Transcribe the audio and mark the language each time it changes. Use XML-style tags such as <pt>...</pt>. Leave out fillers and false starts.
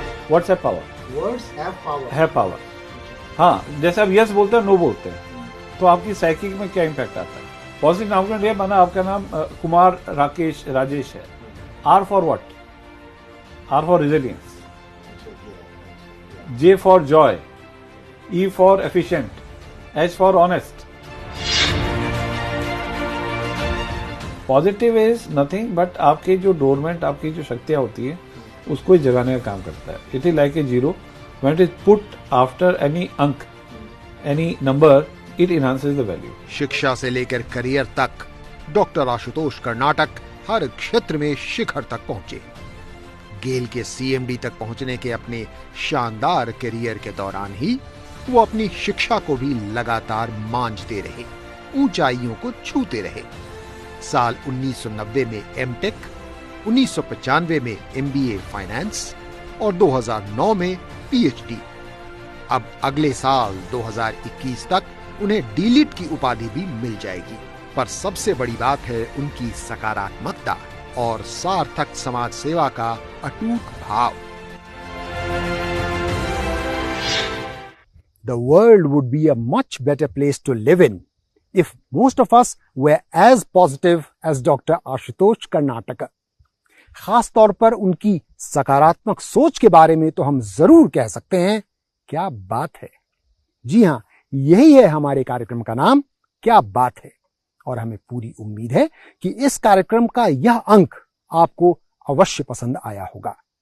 <en>Words have power. Words have power. है power.</en> <hi>हाँ, जैसे आप यस बोलते हैं, नो बोलते हैं, तो आपकी साइकिक में क्या इम्पैक्ट आता है। पॉजिटिव नाम का माना आपका नाम कुमार राजेश है।</hi> <en>R for what? R for resilience, J for joy, E for efficient, H for honest. Positive is nothing but</en> <hi>आपके जो डोरमेंट, आपकी जो शक्तियाँ होती है, उसको जगाने का काम करता है।</hi> <en>It is like a zero. When it is put after any अंक, any number, it enhances the value.</en> <hi>शिक्षा से लेकर करियर तक डॉक्टर आशुतोष कर्नाटक हर क्षेत्र में शिखर तक पहुंचे। गेल के सीएमडी तक पहुंचने के अपने शानदार करियर के दौरान ही वो अपनी शिक्षा को भी लगातार मांझते रहे, ऊंचाइयों को छूते रहे। साल 1990 में एमटेक, 1995 में एमबीए फाइनेंस और 2009 में पीएचडी। अब अगले साल 2021 तक उन्हें डीलिट की उपाधि भी मिल जाएगी। पर सबसे बड़ी बात है उनकी सकारात्मकता और सार्थक समाज सेवा का अटूट भाव।</hi> <en>The world would be a much better place to live in if most of us were as positive as Dr. Ashutosh Karnataka.</en> <hi>खास तौर पर उनकी सकारात्मक सोच के बारे में तो हम जरूर कह सकते हैं, क्या बात है। जी हां, यही है हमारे कार्यक्रम का नाम, क्या बात है। और हमें पूरी उम्मीद है कि इस कार्यक्रम का यह अंक आपको अवश्य पसंद आया होगा।</hi>